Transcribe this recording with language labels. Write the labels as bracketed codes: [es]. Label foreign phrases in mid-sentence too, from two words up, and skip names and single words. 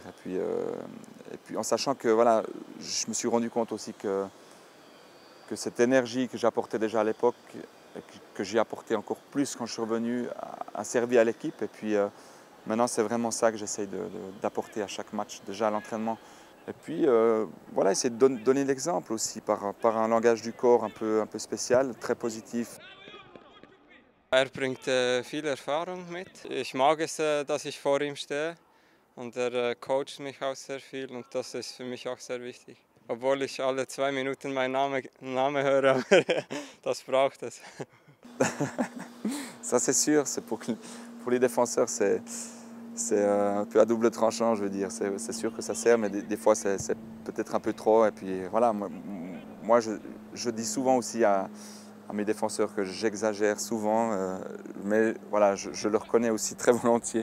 [fr] Et puis en sachant que voilà, je me suis rendu compte aussi que cette énergie que j'apportais déjà à l'époque, que j'ai apporté encore plus quand je suis revenu, a servi à l'équipe. Et puis maintenant, c'est vraiment ça que j'essaye d'apporter à chaque match, déjà à l'entraînement. Et puis voilà, essayer de donner l'exemple aussi par un langage du corps un peu spécial, très positif. [de] Bringt viel Erfahrung mit. Ich mag es, dass ich vor ihm stehe und coacht mich auch sehr viel und das ist für mich auch sehr wichtig. Obwohl ich alle 2 Minuten meinen Namen höre, aber das braucht es. [fr] Ça c'est sûr, pour les défenseurs c'est un peu à double tranchant, je veux dire. C'est sûr que ça sert, mais des fois c'est peut-être un peu trop. Et puis voilà, moi je dis souvent aussi à mes défenseurs que j'exagère souvent, mais voilà, je le reconnais aussi très volontiers.